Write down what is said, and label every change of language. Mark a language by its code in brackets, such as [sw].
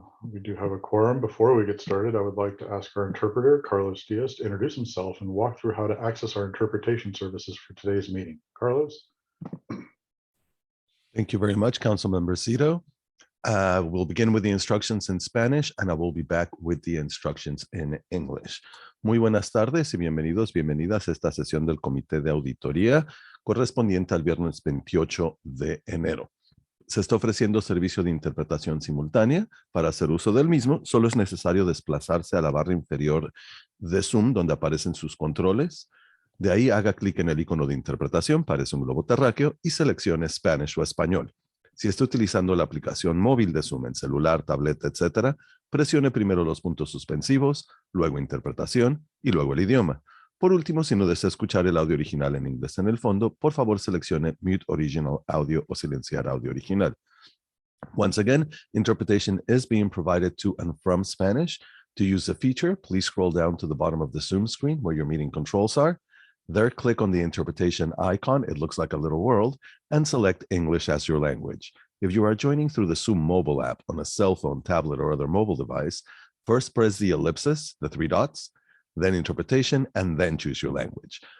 [en] We do have a quorum. Before we get started, I would like to ask our interpreter, Carlos Diaz, to introduce himself and walk through how to access our interpretation services for today's meeting. Carlos? Thank you very much, Councilmember Zito. We'll begin with the instructions in Spanish, and I will be back with the instructions in English. [es] Muy buenas tardes y bienvenidos, bienvenidas a esta sesión del Comité de Auditoría correspondiente al viernes 28 de enero. Se está ofreciendo servicio de interpretación simultánea. Para hacer uso del mismo, solo es necesario desplazarse a la barra inferior de Zoom, donde aparecen sus controles. De ahí haga clic en el icono de interpretación, parece un globo terráqueo, y seleccione Spanish o español. Si está utilizando la aplicación móvil de Zoom en celular, tableta, etc., presione primero los puntos suspensivos, luego interpretación y luego el idioma. Por último, si no desea escuchar el audio original en inglés en el fondo, por favor seleccione Mute Original Audio o silenciar audio original. [en] Once again, interpretation is being provided to and from Spanish. To use the feature, please scroll down to the bottom of the Zoom screen where your meeting controls are. There, click on the interpretation icon. It looks like a little world, and select English as your language. If you are joining through the Zoom mobile app on a cell phone, tablet, or other mobile device, first press the ellipsis, the three dots, then interpretation, and then choose your language.